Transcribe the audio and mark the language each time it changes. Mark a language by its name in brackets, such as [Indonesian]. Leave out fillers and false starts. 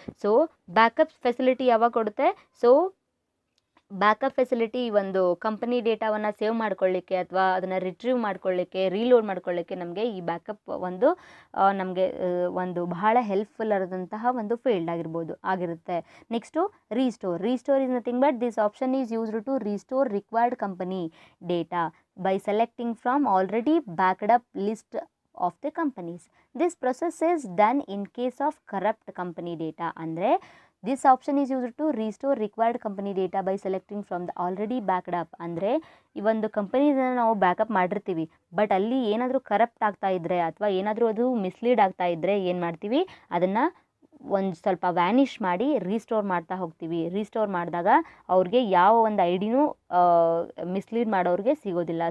[Kannada] So backup facility ಯಾವಾಗ ಕೊಡುತ್ತೆ? So backup facility ಒಂದು ಕಂಪನಿ ಡೇಟಾವನ್ನು ಸೇವ್ ಮಾಡ್ಕೊಳ್ಳಿಕ್ಕೆ ಅಥವಾ ಅದನ್ನು ರಿಟ್ರೀವ್ ಮಾಡ್ಕೊಳ್ಳಿಕ್ಕೆ, ರೀಲೋಡ್ ಮಾಡ್ಕೊಳ್ಳಿಕ್ಕೆ ನಮಗೆ ಈ ಬ್ಯಾಕಪ್ ನಮಗೆ ಒಂದು ಬಹಳ ಹೆಲ್ಪ್ಫುಲ್ ಆದಂತಹ ಒಂದು ಫೀಲ್ಡ್ ಆಗಿರುತ್ತೆ. [English] Next restore is nothing but this option is used to restore required company data by selecting from already backed up list of the companies. This process is done in case of corrupt company data. [Kannada] ಅಂದರೆ [English] this option is used to restore required company data by selecting from the already backed up. [Kannada] ಅಂದರೆ ಈ ಒಂದು ಕಂಪನಿನ ನಾವು backup ಮಾಡಿರ್ತೀವಿ, but ಅಲ್ಲಿ ಏನಾದರೂ corrupt ಆಗ್ತಾ ಇದ್ದರೆ ಅಥವಾ ಏನಾದರೂ ಅದು ಮಿಸ್ಲೀಡ್ ಆಗ್ತಾ ಇದ್ದರೆ ಏನು ಮಾಡ್ತೀವಿ, ಅದನ್ನು ಒಂದು ಸ್ವಲ್ಪ ವ್ಯಾನಿಷ್ ಮಾಡಿ ರೀಸ್ಟೋರ್ ಮಾಡ್ತಾ ಹೋಗ್ತೀವಿ. ರೀಸ್ಟೋರ್ ಮಾಡಿದಾಗ ಅವ್ರಿಗೆ ಯಾವ ಒಂದು ಐಡಿನೂ ಮಿಸ್ಲೀಡ್ ಮಾಡೋರಿಗೆ ಸಿಗೋದಿಲ್ಲ.